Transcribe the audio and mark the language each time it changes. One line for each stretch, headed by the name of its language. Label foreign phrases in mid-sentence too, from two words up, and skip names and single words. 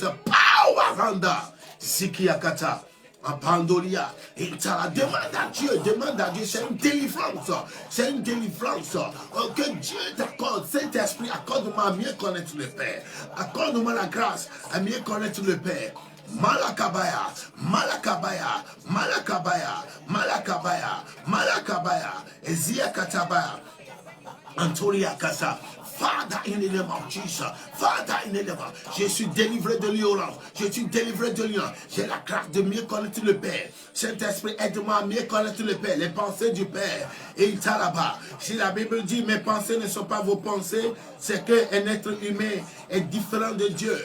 French: Poweranda, Sikiyakata. Pandoria, et ça demande à Dieu, c'est une délivrance, que Dieu t'accorde, Saint-Esprit, accorde-moi à mieux connaître le Père, accorde-moi la grâce à mieux connaître le Père. Malakabaya, Malakabaya, Malakabaya, Malakabaya, Malakabaya, Ezia Katabaya, Antoria Kasa.
English: Father, in the name of Jesus. Father, in the name of Jesus.
French: Je suis délivré de l'ignorance. Je suis délivré de l'ignorance. J'ai la grâce de mieux connaître le Père. Saint-Esprit, aide-moi à mieux connaître le Père. Les pensées du Père. Et il t'a là-bas. Si la Bible dit mes pensées ne sont pas vos pensées, c'est qu'un être humain est différent de Dieu.